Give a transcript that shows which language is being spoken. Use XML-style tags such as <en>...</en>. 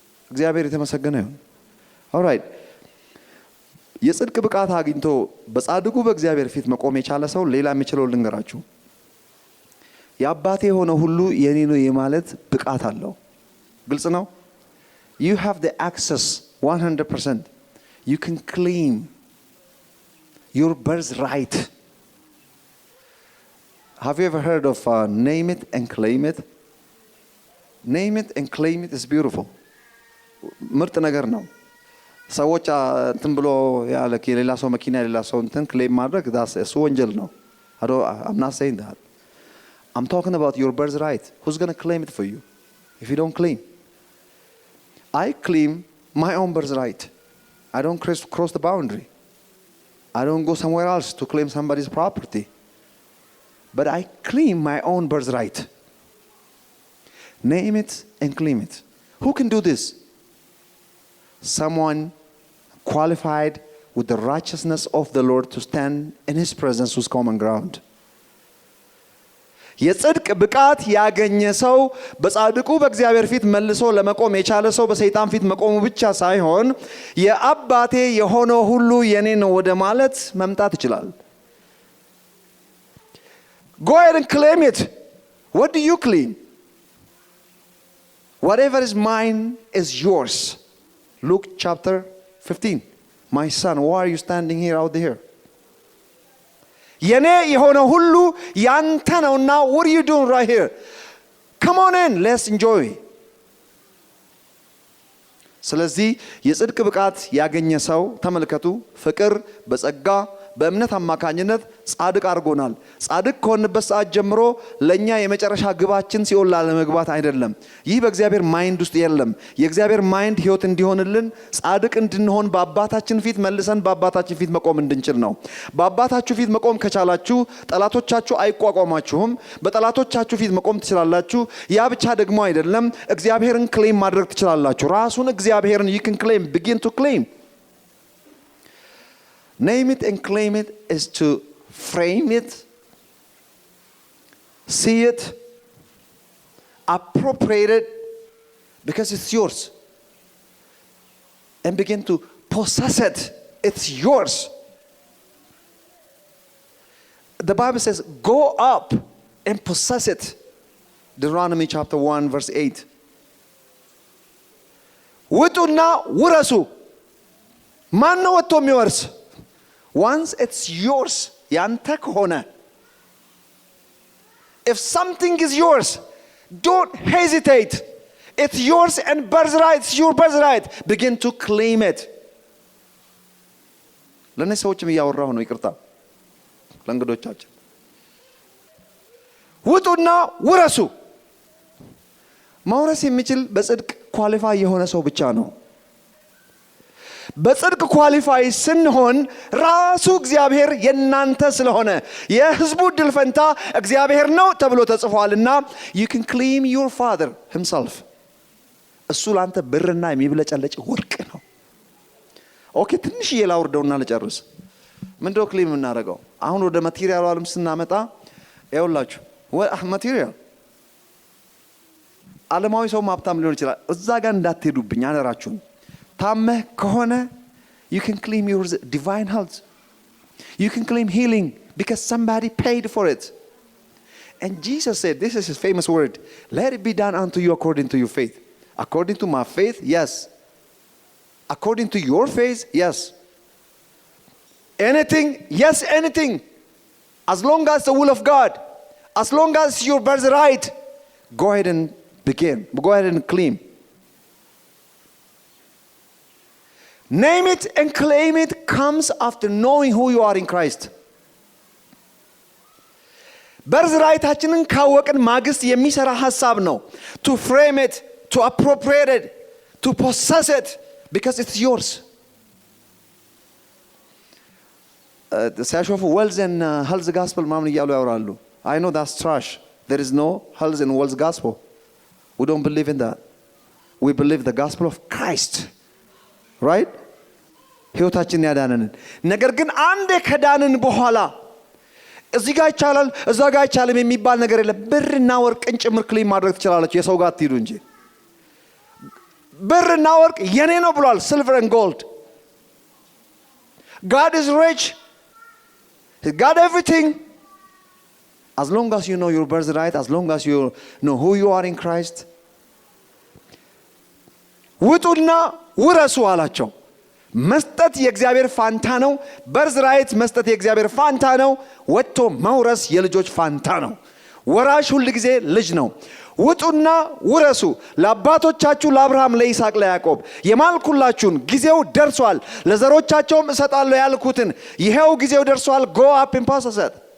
<am>እግዚአብሔር የተመሰገነ ይሁን።</am> <en>all right</en> <am>የጽድቅ ብቃት አግኝቶ በጻድቁ በእግዚአብሔር ፊት መቆም የቻለ ሰው ሌላ የሚችለው ልንገራችሁ። የአባቴ የሆነ ሁሉ የኔ ነው የማለት ብቃት አለው። ግልጽ ነው።</am> <en>you have the access 100%. you can claim your birthright. Have you ever heard of name it and claim it? Name it and claim it is beautiful.</en> <am>ምርጥ ነገር ነው። ሰዎች እንትን ብሎ ያለ የሌላ ሰው መኪና የሌላ ሰው እንትን ክሌም ማድረግ እሱ ወንጀል ነው።</am> <en>I'm not saying that. I'm talking about your birthright. Who's going to claim it for you if you don't claim? I claim my own birthright. I don't cross the boundary. I don't go somewhere else to claim somebody's property. But I claim my own birthright. Name it and claim it. Who can do this? Someone qualified with the righteousness of the Lord to stand in His presence with common ground.</en> <am>የጽድቅ ብቃት ያገኘ ሰው በጻድቁ በእግዚአብሔር ፊት መልሶ ለመቆም የቻለ ሰው በሰይጣን ፊት መቆሙ ብቻ ሳይሆን የአባቴ የሆነው ሁሉ የኔ ነው ወደ ማለት መምጣት ይችላል።</am> <en>Go ahead and claim it. What do you claim? Whatever is mine is yours. Luke chapter 15. My son, why are you standing here out there?</en> <am>የኔ የሆነ ሁሉ ያንተ ነውና</am> <en>what are you doing right here? Come on in, let's enjoy.</en> <am>ስለዚህ የጽድቅ ብቃት ያገኘ ሰው ተመልከቱ፣ ፍቅር በጸጋ በእምነት አማካኝነት ጻድቅ አድርጎናል። ጻድቅ ከሆንበት ሰዓት ጀምሮ ለኛ የመጨረሻ ግባችን ሲኦል ላለመግባት አይደለም። ይህ በእግዚአብሔር ማይንድ ውስጥ የለም። የእግዚአብሔር ማይንድ ህይወት እንዲሆንልን ጻድቅ እንድንሆን በአባታችን ፊት መልሰን በአባታችን ፊት መቆም እንድንችል ነው። በአባታችሁ ፊት መቆም ከቻላችሁ ጠላቶቻችሁ አይቋቋማችሁም። በጠላቶቻችሁ ፊት መቆም ትችላላችሁ። ያ ብቻ ደግሞ አይደለም፣ እግዚአብሔርን ክሌም ማድረግ ትችላላችሁ። ራሱን እግዚአብሔርን</am> <en>you can claim, begin to claim. Name it and claim it is to frame it, see it, appropriate it because it's yours, and begin to possess it. It's yours. The Bible says, go up and possess it. Deuteronomy chapter 1 verse 8.</en> <am>ውጡና ውረሱ። ማን ነው ወጥቶ የሚወርስ?</am> <en>Once it's yours,</en> <am>ያንተ ከሆነ</am> <en>If something is yours, don't hesitate. It's yours and birthright. It's your birthright. Begin to claim it.</en> <am>ለነዚህ ሰዎችም እያወራሁ ነው። ይቅርታ ለእንግዶቻችን። ውጡና ውረሱ። መውረስ የሚችል በጽድቅ ኳሊፋይ የሆነ ሰው ብቻ ነው። በጽድቅ ኳሊፋይ ስንሆን ራሱ እግዚአብሔር የናንተ ስለሆነ የሕዝቡ ድል ፈንታ እግዚአብሔር ነው ተብሎ ተጽፏልና</am> <en>you can claim your father himself.</en> <am>እሱ ላንተ ብርና የሚብለጨለጭ ወርቅ ነው። ኦኬ ትንሽ የላውርደውና ልጨርስ። ምንድነው ክሌም እናደርገው? አሁን ወደ ማቴሪያሉ ዓለም ስናመጣ ይኸውላችሁ ማቴሪያል ዓለማዊ ሰው ሀብታም ሊሆን ይችላል። እዛ ጋር እንዳትሄዱብኝ አነራችሁን። ታመህ ከሆነ</am> <en>you can claim your divine health. You can claim healing because somebody paid for it. And Jesus said, this is his famous word, let it be done unto you according to your faith. According to my faith, yes. According to your faith, yes. Anything, yes, anything. As long as the will of God, as long as your birthright, go ahead and begin. Go ahead and claim. Name it and claim it comes after knowing who you are in Christ.</en> <am>birthright-አችንን ካወቅን ማግስት የሚሰራ ሐሳብ ነው.</am> <en>To frame it, to appropriate it, to possess it because it's yours.</en> <am>ሲያሾፉ</am> <en>wealth and health gospel</en> <am>ማምን እያሉ ያወራሉ.</am> <en>I know that's trash. There is no health and wealth gospel. We don't believe in that. We believe the gospel of Christ. Right?</en> <am>ሕይወታችንን ያዳነንን ነገር ግን አንዴ ከዳንን በኋላ እዚህ ጋር ይቻላል እዛ ጋር ይቻላል የሚባል ነገር የለም። ብርና ወርቅን ጭምር ክሌም ማድረግ ትችላላችሁ። የሰው ጋር አትሂዱ እንጂ ብርና ወርቅ የኔ ነው ብሏል።</am> <en>silver and gold. God is rich. He got everything. As long as you know your birthright, as long as you know who you are in Christ.</en> <am>ውጡና ውረሱ አላቸው። መስጠት የእግዚአብሔር ፋንታ ነው። በርዝራይት መስጠት የእግዚአብሔር ፋንታ ነው። ወጥቶ መውረስ የልጆች ፋንታ ነው። ወራሽ ሁሉ ጊዜ ልጅ ነው። ውጡና ውረሱ ለአባቶቻችሁ ለአብርሃም ለይስሐቅ ለያዕቆብ የማልኩላችሁን ጊዜው ደርሷል። ለዘሮቻቸውም እሰጣለሁ ያልኩትን ይሄው ጊዜው ደርሷል።</am> <en>go up and possess it.</en>